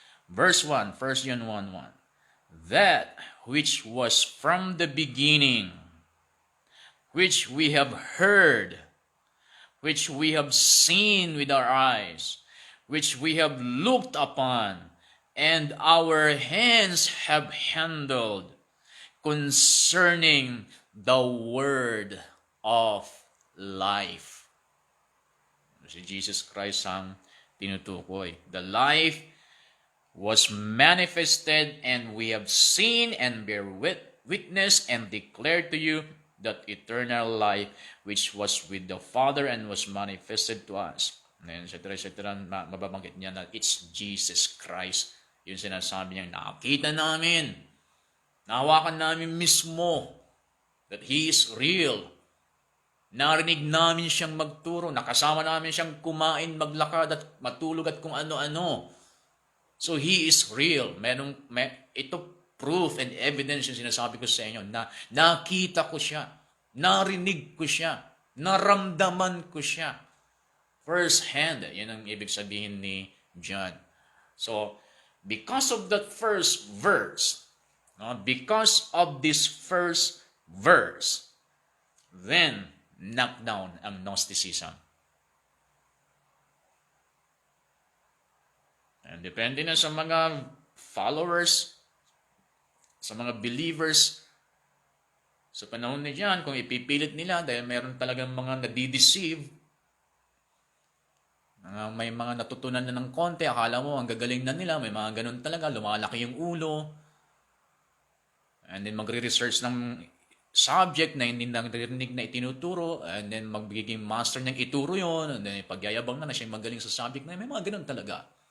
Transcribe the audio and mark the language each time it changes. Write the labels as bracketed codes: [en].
[en] verse 1, 1 John 1:1, that which was from the beginning, which we have heard, which we have seen with our eyes, which we have looked upon, and our hands have handled, concerning the word of life. [tl] Si Jesus Christ ang tinutukoy. [en] The life was manifested, and we have seen and bear witness and declare to you that eternal life which was with the Father and was manifested to us. [tl] And etc. Mababanggit niya na [en] it's Jesus Christ. [tl] Yung sinasabi niya, nakita namin, nahawakan namin mismo [en] that He is real. [tl] Narinig namin siyang magturo, nakasama namin siyang kumain, maglakad at matulog at kung ano-ano. [en] So He is real. [tl] Ito [en] proof and evidence [tl] yung sinasabi ko sa inyo na nakita ko siya, narinig ko siya, naramdaman ko siya. First hand, yan ang ibig sabihin ni John. [en] So, because of that first verse, no, because of this first verse, then knock down ang Gnosticism. [tl] And depende na sa mga followers, sa mga believers, sa panahon ni John, kung ipipilit nila dahil mayroon talagang mga nadideceive, may mga natutunan na ng konti, akala mo ang gagaling na nila, may mga ganun talaga, lumalaki yung ulo, and then magre-research ng subject na hindi narinig na itinuturo, and then magbiging master ng ituro yon, and then pagyayabang na siya magaling sa subject na may mga ganun talaga.